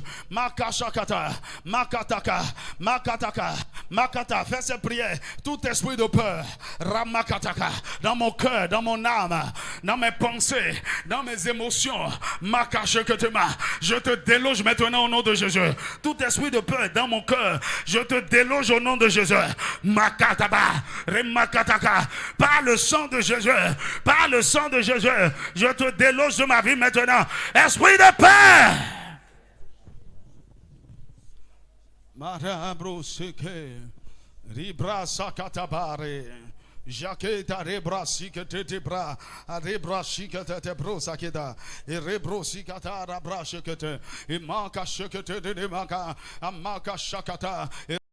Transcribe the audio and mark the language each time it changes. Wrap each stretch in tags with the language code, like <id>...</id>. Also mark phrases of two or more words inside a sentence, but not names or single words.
<fr>Makashakata, Makataka, Makataka, Makata, fais ces prières, tout esprit de peur, Ramakataka, dans mon cœur, dans mon âme, dans mes pensées, dans mes émotions, Makashakatema, je te déloge maintenant au nom de Jésus. Tout esprit de peur dans mon cœur, je te déloge au nom de Jésus. Makataba, Remakataka, par le sang de Jésus, par le sang de Jésus, je te déloge de ma vie maintenant. Esprit de peur. Marabro seke, ribra sakatabare. Jaqueta rebra sikete te bra, rebra sikete te bro saketa, et rebro sikata rabra shekete, et manka shekete de maka, amaka shakata.</fr>